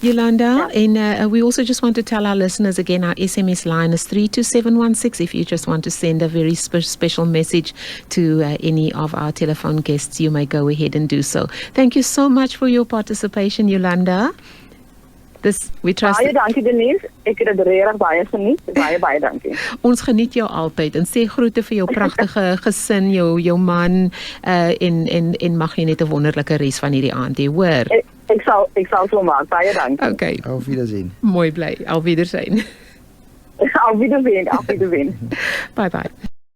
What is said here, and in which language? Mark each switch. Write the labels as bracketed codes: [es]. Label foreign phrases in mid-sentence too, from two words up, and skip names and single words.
[en] Yulanda, and we also just want to tell our listeners again, our SMS line is 32716. If you just want to send a very special message to any of our telephone guests, you may go ahead and do so. Thank you so much for your participation, Yulanda. We trust. [af] Baie dankie Denise. Ek het dit regtig baie geniet. Baie dankie. Ons geniet jou altyd en sê groete vir jou pragtige gesin, jou man en mag jy net 'n wonderlike res van hierdie aand hê, hoor. Ek sal so maak. Baie dankie. Okay. [de] Auf Wiedersehen. [af] Mooi bly. [de] Auf Wiedersehen. Auf Wiedersehen. [en] Bye bye.